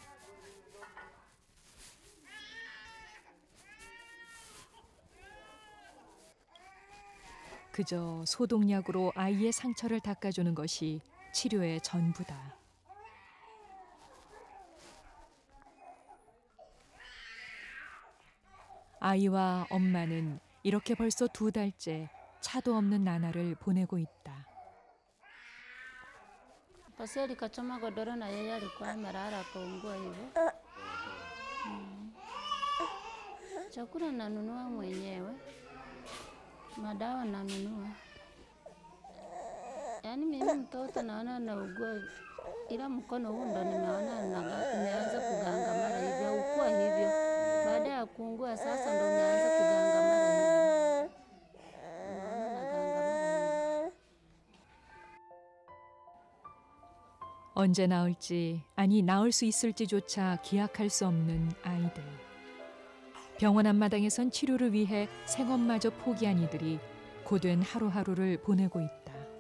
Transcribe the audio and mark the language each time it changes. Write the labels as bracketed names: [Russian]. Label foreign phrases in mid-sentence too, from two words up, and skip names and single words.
[Korean] 그저 소독약으로 아이의 상처를 닦아주는 것이 치료의 전부다. 아이와 엄마는 이렇게 벌써 2달째 차도 없는 나날을 보내고 있다. [Swahili] Paseli kachoma godoro na yeye alikuwa amelala akaungua hivyo. Chakula nanunua mwenyewe, madawa nanunua. Yaani mimi mtoto naona anaugua, ila mkono huu ndo nimeona umeanza kugangamara hivyo, ukua hivyo. Baada ya kuungua sasa ndo umeanza kugangamara hivyo. [Korean] 언제 나을지, 아니 나을 수 있을지조차 기약할 수 없는 아이들. 병원 앞마당에선 치료를 위해 생업마저 포기한 이들이 고된 하루하루를 보내고 있다.